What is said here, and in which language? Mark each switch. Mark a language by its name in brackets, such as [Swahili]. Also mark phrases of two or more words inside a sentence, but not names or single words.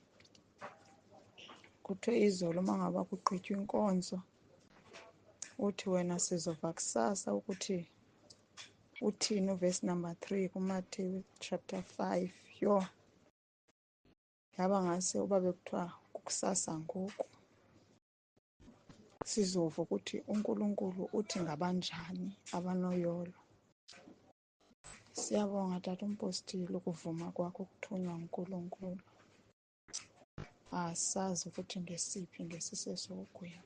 [Xhosa] Kuthiwe izolo uma ngaba kugqitywa inkonzo, uthi wena sizova kusasa ukuthi uthini uvesi number 3 kuMateyu chapter 5. Yaba ngase uba bekuthiwa kusasa ngoku sizova ukuthi uNkulunkulu uthi ngabanjani abanoyolo. Siyabonga Tata uMpostile ukuvuma kwakho ukuthunywa nguNkulunkulu. Asazi ukuthi ngesiphi ngesisesogwini.